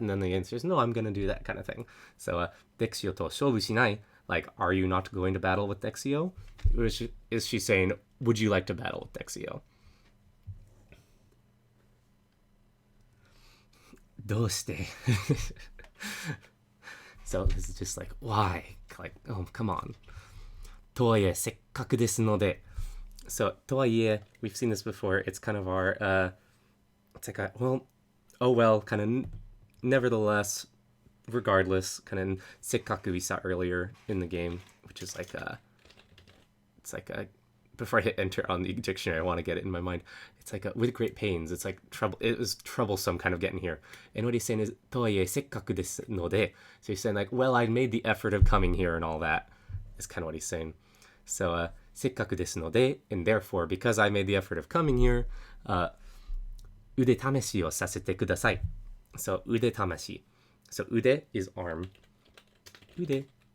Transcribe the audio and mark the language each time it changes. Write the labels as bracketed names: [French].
[English] And then the answer is no, I'm going to do that kind of thing. So Dexio [Japanese] と勝負しない [English] like, are you not going to battle with Dexio? Is she saying, would you like to battle with Dexio? どうして So this is just like, why? Like, oh, come on. [Japanese] とはいえ、せっかくですので [English] So, とはいえ, we've seen this before. It's kind of our, it's like, well, oh well, kind of nevertheless, regardless, kind of せっかく we saw earlier in the game, which is like it's like before I hit enter on the dictionary, I want to get it in my mind. It's like with great pains. It's like trouble. It was troublesome kind of getting here. And what he's saying is, [Japanese] とはいえ、せっかくですので. [English] So he's saying like, well, I made the effort of coming here and all that. Is kind of what he's saying. So, [Japanese] せっかくですので, [English] and therefore, because I made the effort of coming here, [Japanese] 腕試しをさせてください. [English] So, 腕試し.So, 腕 is arm. 腕.